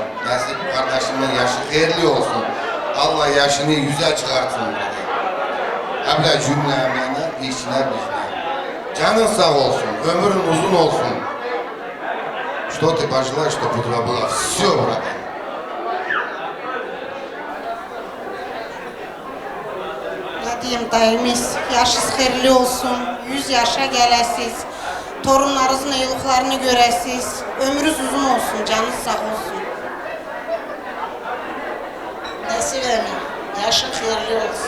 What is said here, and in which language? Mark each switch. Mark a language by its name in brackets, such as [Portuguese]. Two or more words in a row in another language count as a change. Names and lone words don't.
[Gagauz] Nasip kardeşimin yaşı hayırlı olsun. Allah yaşını yüze çıkartsın. Hem cümle emeğine, işine bizine. Canın sağ olsun, ömrün uzun olsun. [Russian] Что ты пожелаешь, чтобы у тебя было все, брат. [Gagauz] Ne diyeyim dayımız, yaşınız hayırlı olsun, 100 yaşa gelesiz. Torunlarınızın iyiliklerini görəsiz. Ömrünüz uzun olsun, canınız sağ olsun. Nasip emin, yaşın hayırlı olsun.